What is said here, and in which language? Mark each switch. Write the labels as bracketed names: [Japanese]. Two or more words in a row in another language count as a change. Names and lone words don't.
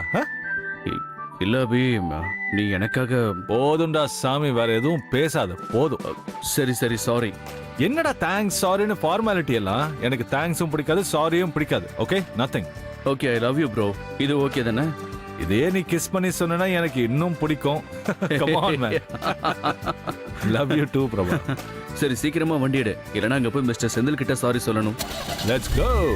[Tamil] இல்ல அபி, நீ எனக்காக. போதும்டா சாமி, வேற எதுவும் பேசாத, போதும். சரி சாரி. என்னடா [English] thanks sorry [Tamil] ஃபார்மாலிட்டி எல்லாம்? எனக்கு தேங்க்ஸும் பிடிக்காது, சாரியும் பிடிக்காது. [English] okay, nothing. okay, I love you bro. [Tamil] இது ஓகே தானே? இதே நீ கிஸ் பண்ணி சொன்னா எனக்கு இன்னும் பிடிக்கும். [English] Come on man. Love you too பிரபா. [Tamil] சரி, சீக்கிரமா வண்டி எடு, இல்லைன்னா அங்க போய் [English] Mister Senthil [Tamil] கிட்ட சாரி சொல்லணும். [English] Let's go.